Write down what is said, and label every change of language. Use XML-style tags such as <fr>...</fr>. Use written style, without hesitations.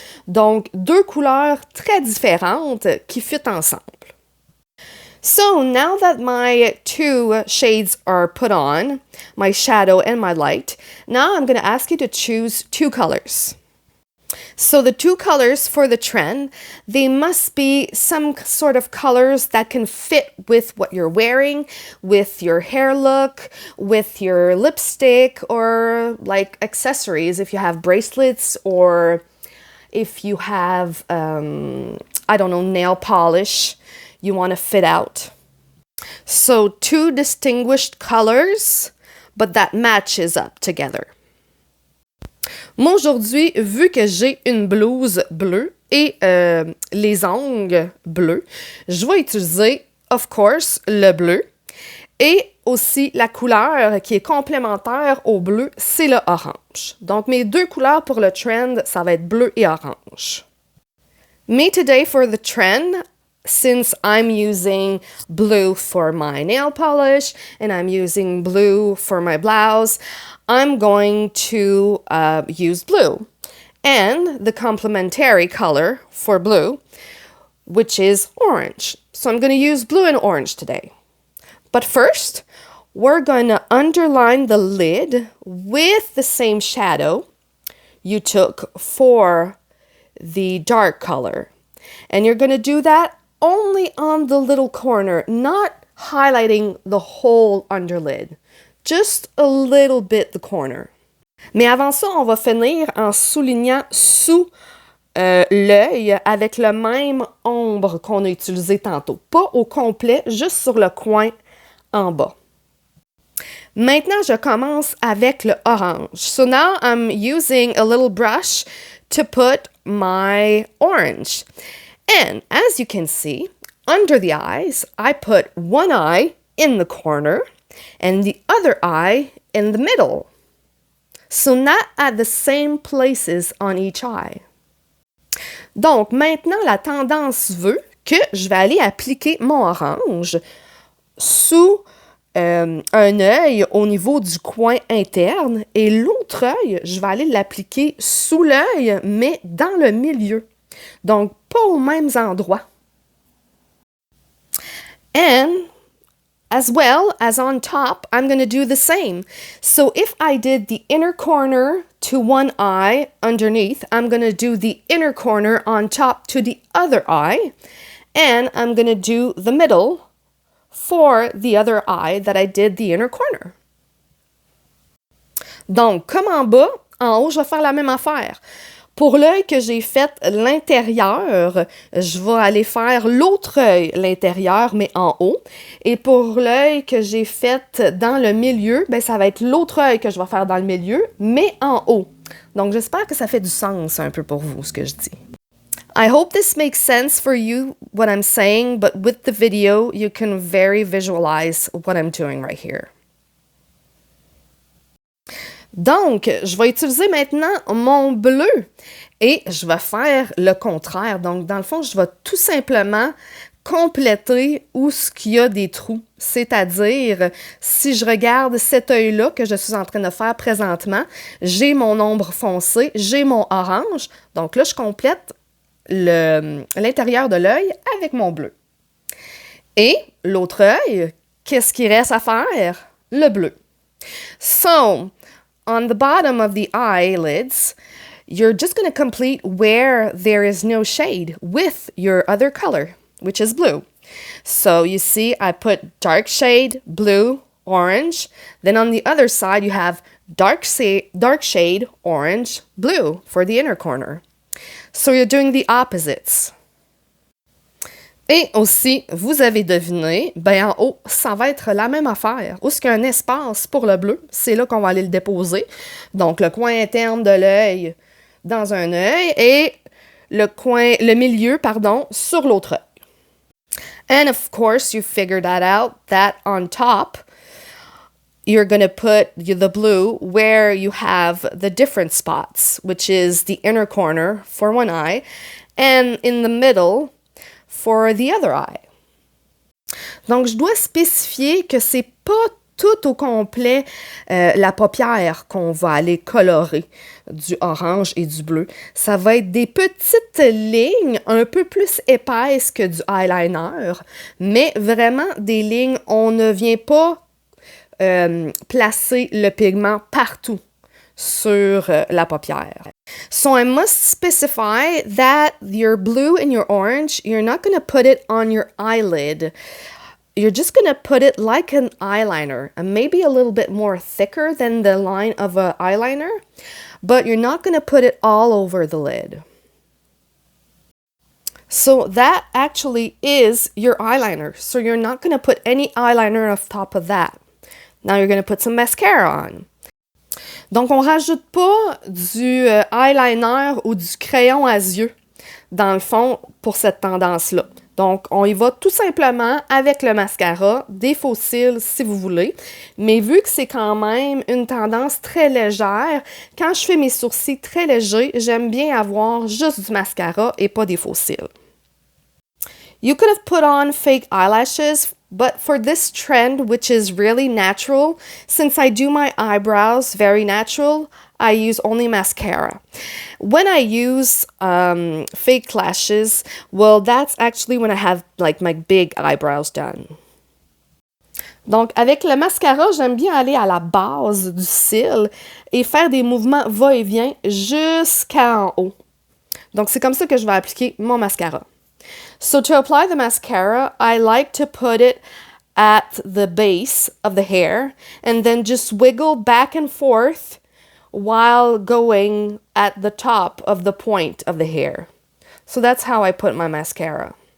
<fr>Donc, deux couleurs très différentes qui fit ensemble.</fr> <en>So now that my two shades are put on, my shadow and my light, now I'm going to ask you to choose two colors. So the two colors for the trend, they must be some sort of colors that can fit with what you're wearing, with your hair look, with your lipstick, or like accessories if you have bracelets or if you have, I don't know, nail polish you want to fit out. So two distinguished colors, but that matches up together.</en> <fr>Moi, aujourd'hui, vu que j'ai une blouse bleue et les ongles bleus, je vais utiliser,</fr> <en>of course,</en> <fr>le bleu. Et aussi, la couleur qui est complémentaire au bleu, c'est le orange. Donc, mes deux couleurs pour le trend, ça va être bleu et orange.</fr> <en>Me today for the trend, since I'm using blue for my nail polish and I'm using blue for my blouse, I'm going to use blue. And the complementary color for blue, which is orange. So I'm going to use blue and orange today. But first, we're going to underline the lid with the same shadow you took for the dark color. And you're going to do that only on the little corner, not highlighting the whole underlid. Just a little bit the corner.</en> <fr>Mais avant ça, on va finir en soulignant sous l'œil avec le même ombre qu'on a utilisé tantôt. Pas au complet, juste sur le coin en bas. Maintenant, je commence avec le orange.</fr> <en>So now I'm using a little brush to put my orange. And as you can see, under the eyes, I put one eye in the corner and the other eye in the middle. So not at the same places on each eye.</en> <fr>Donc, maintenant, la tendance veut que je vais aller appliquer mon orange sous un œil au niveau du coin interne et l'autre œil, je vais aller l'appliquer sous l'œil, mais dans le milieu. Donc, pas aux mêmes endroits.</fr> <en>And as well as on top, I'm going to do the same. So if I did the inner corner to one eye underneath, I'm going to do the inner corner on top to the other eye. And I'm going to do the middle for the other eye that I did the inner corner.</en> <fr>Donc, comme en bas, en haut, je vais faire la même affaire. Pour l'œil que j'ai fait l'intérieur, je vais aller faire l'autre œil l'intérieur, mais en haut. Et pour l'œil que j'ai fait dans le milieu, ben, ça va être l'autre œil que je vais faire dans le milieu, mais en haut. Donc, j'espère que ça fait du sens un peu pour vous, ce que je dis.</fr> <en>I hope this makes sense for you, what I'm saying, but with the video, you can very visualize what I'm doing right here.</en> <fr>Donc, je vais utiliser maintenant mon bleu et je vais faire le contraire. Donc, dans le fond, je vais tout simplement compléter où ce qu'il y a des trous. C'est-à-dire, si je regarde cet œil-là que je suis en train de faire présentement, j'ai mon ombre foncée, j'ai mon orange. Donc là, je complète l'intérieur de l'œil avec mon bleu. Et l'autre œil, qu'est-ce qu'il reste à faire? Le bleu.</fr> <en>So, on the bottom of the eyelids, you're just going to complete where there is no shade with your other color, which is blue. So you see, I put dark shade, blue, orange. Then on the other side, you have dark shade, orange, blue for the inner corner. So you're doing the opposites.</en> <fr>Et aussi, vous avez deviné, ben en haut, ça va être la même affaire. Où est-ce qu'il y a un espace pour le bleu, c'est là qu'on va aller le déposer. Donc, le coin interne de l'œil dans un œil et le milieu, pardon, sur l'autre œil.</fr> <en>And of course, you figured that out, that on top, you're going to put the blue where you have the different spots, which is the inner corner for one eye, and in the middle for the other eye.</en> <fr>Donc, je dois spécifier que c'est pas tout au complet la paupière qu'on va aller colorer du orange et du bleu. Ça va être des petites lignes un peu plus épaisses que du eyeliner, mais vraiment des lignes, on ne vient pas placer le pigment partout sur la paupière.</fr> <en>So I must specify that your blue and your orange, you're not going to put it on your eyelid. You're just going to put it like an eyeliner, and maybe a little bit more thicker than the line of an eyeliner, but you're not going to put it all over the lid. So that actually is your eyeliner. So you're not going to put any eyeliner off top of that. Now you're going to put some mascara on.</en> <fr>Donc, on rajoute pas du eyeliner ou du crayon à yeux, dans le fond, pour cette tendance-là. Donc, on y va tout simplement avec le mascara, des faux cils si vous voulez. Mais vu que c'est quand même une tendance très légère, quand je fais mes sourcils très légers, j'aime bien avoir juste du mascara et pas des faux cils.</fr> <en>You could have put on fake eyelashes, but for this trend, which is really natural, since I do my eyebrows very natural, I use only mascara. When I use fake lashes, well, that's actually when I have like my big eyebrows done.</en> <fr>Donc, avec le mascara, j'aime bien aller à la base du cil et faire des mouvements va-et-vient jusqu'en haut. Donc, c'est comme ça que je vais appliquer mon mascara.</fr> <en>So to apply the mascara, I like to put it at the base of the hair and then just wiggle back and forth while going at the top of the point of the hair. So that's how I put my mascara.</en>